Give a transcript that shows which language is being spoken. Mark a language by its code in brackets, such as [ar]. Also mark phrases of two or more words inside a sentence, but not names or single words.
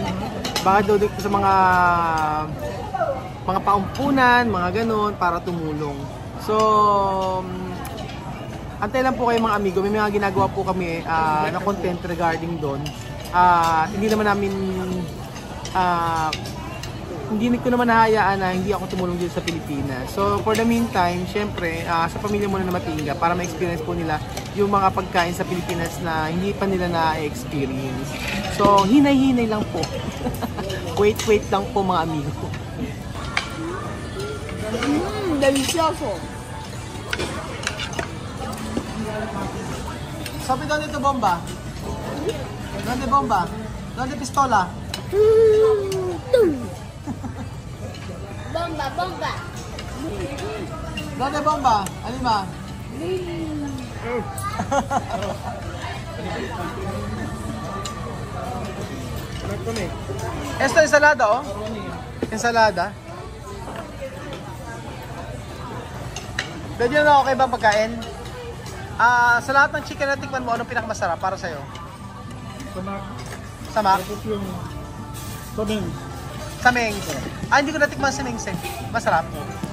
[tl] Bakit daw dito sa mga paumpunan, mga ganon, para tumulong. So, antay lang po kayo mga amigo, may mga ginagawa po kami na content regarding doon. Hindi naman namin, hindi ko naman nahayaan na hindi ako tumulong dito sa Pilipinas. [en] So, for the meantime, [tl] syempre, sa pamilya muna na Matinga, para ma-experience po nila yung mga pagkain sa Pilipinas na hindi pa nila na-experience. So, hinay-hinay lang po. Wait lang po mga amigo. [es] Delicioso. [tl] Sabi doon ito bomba. [es] Donde bomba? Donde pistola? Bomba, bomba. Donde bomba? Alima? Esto ensalada oh. Ensalada. [tl] Pwede na okay ba pagkain? Sa lahat ng chicken na tikman mo, anong pinakamasarap para sa'yo? Samak. Samak? Tapos yung sameng. Sameng. Hindi ko natikman si Mengseng.